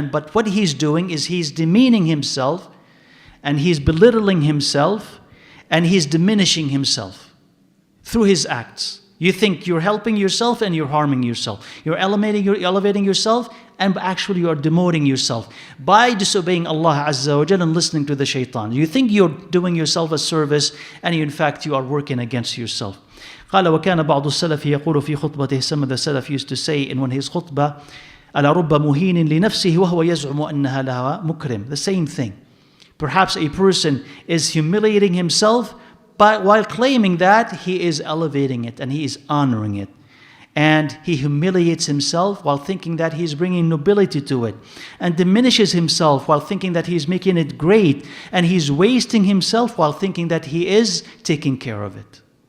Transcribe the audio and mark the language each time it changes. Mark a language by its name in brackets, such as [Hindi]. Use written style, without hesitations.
[English] But what he's doing is he's demeaning himself and he's belittling himself and he's diminishing himself through his acts. You think you're helping yourself and you're harming yourself. You're elevating yourself, and actually you are demoting yourself by disobeying Allah Azza wa Jalla and listening to the Shaytan. You think you're doing yourself a service, and in fact you are working against yourself. [Arabic] قال وكان بعض السلف يقول في خطبته. [English] Some of the Salaf used to say in one of his khutbah, [Arabic] ألا رب مهين لنفسه وهو يزعم أنها لها مكرم. [English] The same thing. Perhaps a person is humiliating himself, but while claiming that he is elevating it and he is honoring it. And he humiliates himself while thinking that he is bringing nobility to it, and diminishes himself while thinking that he is making it great, and he's wasting himself while thinking that he is taking care of it.